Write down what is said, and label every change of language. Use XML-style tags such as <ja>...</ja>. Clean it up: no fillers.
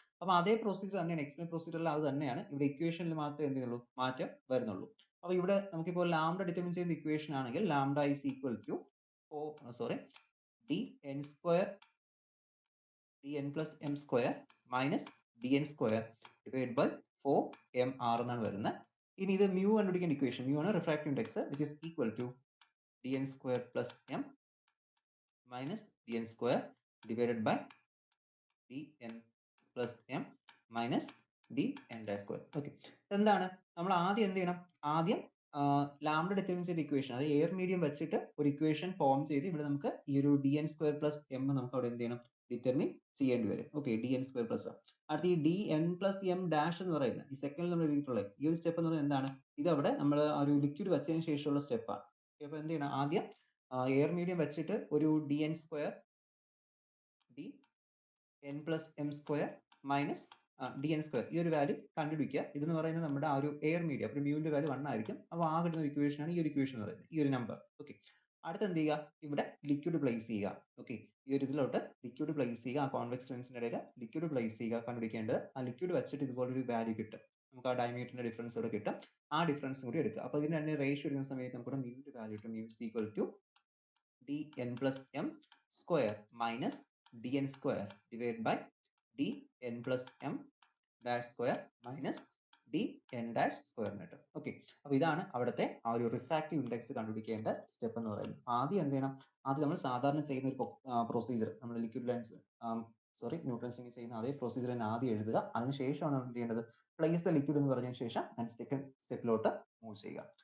<ml>അപ്പോൾ അതേ പ്രൊസീജിയർ തന്നെയാണ്, എക്സ്പ്ലെയിൻ പ്രൊസീജിയറിൽ അത് തന്നെയാണ്. ഇവിടെ ഇക്വേഷനിൽ മാത്രമേ എന്ത് ചെയ്യുള്ളൂ, മാറ്റം വരുന്നുള്ളൂ. അപ്പോൾ ഇവിടെ നമുക്കിപ്പോൾ ലാംഡ ഡിറ്റർമിൻ ചെയ്യുന്ന ഇക്വേഷൻ ആണെങ്കിൽ</ml> <en>lambda is equal to dn square dn plus m square minus dn square divided by 4mr</en> <ml>എന്നാണ് വരുന്നത്. ഇനി ഇത് mu കണ്ടുപിടിക്കേണ്ട ഇക്വേഷൻ, mu ആണ് refractive index,</ml> <en>which is equal to dn square plus m minus dn square divided by dn plus m minus dn dash square.</en> <ml>Okay, എന്താണ് നമ്മൾ ആദ്യം എന്ത് ചെയ്യണം, ആദ്യം ലാംഡ ഡിറ്റർമിൻ ചെയ്ത ഇക്വേഷൻ, അത് എയർ മീഡിയം വെച്ചിട്ട് ഒരു ഇക്വേഷൻ ഫോം ചെയ്ത് ഇവിടെ നമുക്ക് ഈ ഒരു dn square plus m നമുക്ക് അവിടെ എന്ത് ചെയ്യണം, ഡിറ്റർമിൻ ചെയ്യേണ്ടി വരും. ഓക്കെ, dn square plus അടുത്ത ഈ dn plus m dash എന്ന് പറയുന്നത് ഈ സെക്കൻഡിൽ നമ്മൾ എഴുതിയിട്ടുള്ള ഈ ഒരു സ്റ്റെപ്പ് എന്ന് പറയുന്നത് എന്താണ്, ഇത് അവിടെ നമ്മൾ ആ ഒരു ലിക്വിഡ് വെച്ചതിന് ശേഷമുള്ള സ്റ്റെപ്പാണ്. അപ്പോൾ എന്ത് ചെയ്യണം, ആദ്യം എയർ മീഡിയം വെച്ചിട്ട് ഒരു</ml> <en>dn square dn plus m square minus dn square</en> <ml>ഈ ഒരു വാല്യൂ കണ്ടുപിടിക്കുക. ഇതെന്ന് പറയുന്നത് നമ്മുടെ ആ ഒരു എയർ മീഡിയം, അപ്പോൾ മ്യൂവിന്റെ വാല്യൂ 1 ആയിരിക്കും. അപ്പോൾ ആ കിട്ടുന്ന ഇക്വേഷൻ ആണ് ഈ ഒരു ഇക്വേഷൻ എന്ന് പറയുന്നത്, ഈ ഒരു നമ്പർ. ഓക്കെ, അടുത്ത് എന്ത് ചെയ്യുക, ഇവിടെ ലിക്വിഡ് പ്ലേസ് ചെയ്യുക. ഓക്കെ, ഈ ഒരു ഇതിലോട്ട് ലിക്വിഡ് പ്ലേസ് ചെയ്യുക. ആ കോൺവെക്സ് ലെൻസിന്റെ ഇടയിൽ ലിക്വിഡ് പ്ലേസ് ചെയ്യുക. കണ്ടുപിടിക്കേണ്ടത് ആ ലിക്വിഡ് വെച്ചിട്ട് ഇതുപോലൊരു വാല്യൂ കിട്ടും. നമുക്ക് ആ ഡയമീറ്ററിന്റെ ഡിഫറൻസ് ഇവിടെ കിട്ടും. ആ ഡിഫറൻസും കൂടി എടുക്കുക. അപ്പോൾ ഇതിന് രണ്ട് റേഷ്യോ എടുക്കുന്ന സമയത്ത് നമുക്ക് മ്യൂവിന്റെ വാല്യൂ കിട്ടും.</ml> <en>Mu is equal to dn plus m square minus dn square divided by dn plus m dash square minus dn dash square എന്ന് കിട്ടും.</en> <ml>ഓക്കെ, അപ്പൊ ഇതാണ് അവിടുത്തെ ആ ഒരു റിഫ്രാക്റ്റീവ് ഇൻഡെക്സ് കണ്ടുപിടിക്കേണ്ട സ്റ്റെപ്പ് എന്ന് പറയുന്നത്. ആദ്യം എന്ത് ചെയ്യണം, ആദ്യം നമ്മൾ സാധാരണ ചെയ്യുന്ന ഒരു പ്രൊസീജിയർ, നമ്മൾ ലിക്വിഡ് ലെൻസ് ന്യൂട്രൺ സ്ട്രിംഗ് ചെയ്യുന്ന അതേ പ്രൊസീജിയർ തന്നെ ആദ്യം എഴുതുക. അതിനുശേഷമാണ് നമ്മൾ എന്ത് ചെയ്യേണ്ടത്, പ്ലേസ് ദ ലിക്വിഡ് എന്ന് പറഞ്ഞതിന് ശേഷം അതിന്റെ സെക്കൻഡ് സ്റ്റെപ്പിലോട്ട് മൂവ് ചെയ്യുക.</ml>